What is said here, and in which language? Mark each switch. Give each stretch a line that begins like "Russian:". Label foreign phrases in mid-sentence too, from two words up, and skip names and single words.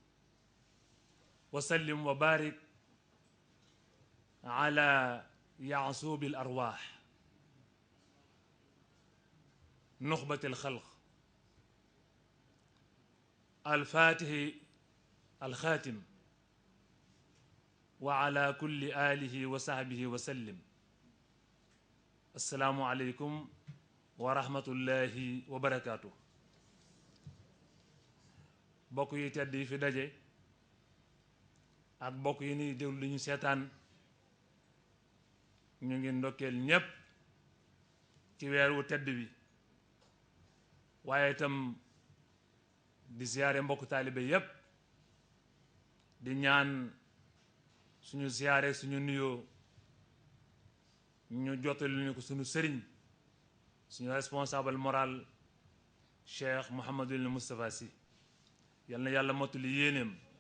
Arabic: وسلم وبارك على يعصوب الأرواح نخبة الخلق الفاتح الخاتم وعلى كل آله وصحبه وسلم السلام عليكم ورحمة الله وبركاته
Wolof: bokk yi tedd yi fi daje ak bokk yi ni déglu ñu seetaan ñu ngi ndokkeel ñépp ci weer wu tedd bi waaye itam di ziyaare mbokk taalibe yépp di ñaan suñu ziyaare suñu nuyoo ñu jottali ñu ko suñu sëriñ suñu
French: responsable moral
Wolof: Cheikh Mouhamadul Moustapha Sy yal na yàlla mottali yéeneem